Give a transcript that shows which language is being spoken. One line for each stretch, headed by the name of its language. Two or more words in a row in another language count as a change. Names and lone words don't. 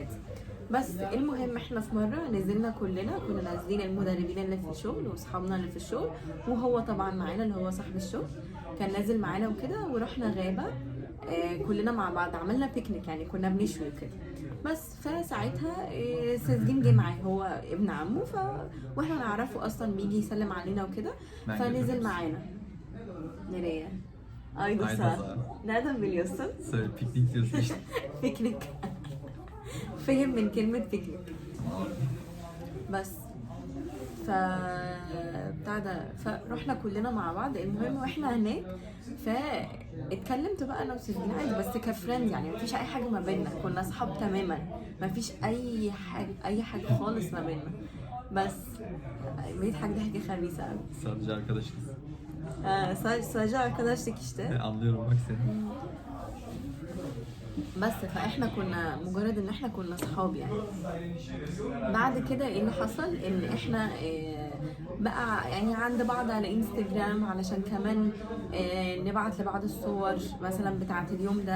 Arabic: بس المهم احنا في مره نزلنا كلنا، كنا نازلين المدربين اللي في الشغل واصحابنا اللي في الشغل، وهو طبعا معانا اللي هو صاحب الشغل كان نازل معانا وكده، ورحنا غابه كلنا مع بعض، عملنا بيكنيك يعني، كنا بنشوي وكده. بس فساعتها سيزجين جه معاه، هو ابن عمه، واحنا نعرفه اصلا، بيجي يسلم علينا وكده، فنزل معانا.
Turkish: Nereye? Aydosar. Nereden biliyorsun? Söyle, piknik diyorsun işte.
Arabic: بيكنيك. فهم من كلمة بيكنيك. بس بتاع ده، فرحنا كلنا مع بعض. المهم واحنا هناك فاتكلمت بقى انا وسيزين عادي، بس كفريند يعني، مفيش اي حاجه ما بيننا، كنا اصحاب تماما، مفيش اي حاجه خالص ما بيننا. بس بقيت حاجه ضحكه خبيثه قوي.
Turkish: Sadece arkadaşız. sadece arkadaşlık işte. Anlıyorum bak seni.
Arabic: بس فاحنا كنا مجرد ان احنا كنا صحاب يعني. بعد كده ايه اللي حصل، ان احنا بقى يعني عند بعض على انستجرام، علشان كمان نبعت لبعض الصور مثلا بتاعه اليوم ده.